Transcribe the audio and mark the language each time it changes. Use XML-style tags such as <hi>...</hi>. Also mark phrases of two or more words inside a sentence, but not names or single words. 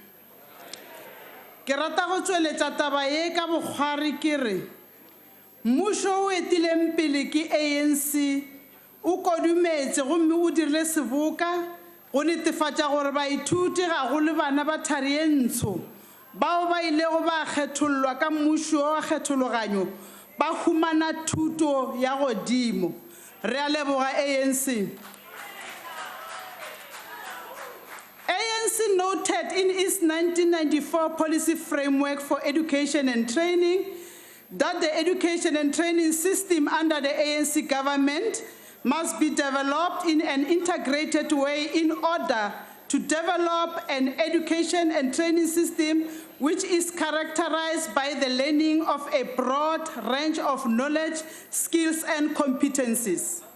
<nso>Ke rata go tšweletša taba ye ka bokgwari ke re, mmušo o etileng pele ke ANC o kodumetse gomme o dirile seboka go netefatša gore baithuti ga go le bana ba thari ye ntsho bao ba ilego ba kgethollwa ka mmušo wa kgethologanyo ba humana thuto ya godimo. Re a leboga ANC.</nso> <en>ANC noted in its 1994 policy framework for education and training that the education and training system under the ANC government must be developed in an integrated way in order to develop an education and training system which is characterized by the learning of a broad range of knowledge, skills, and competencies.</en>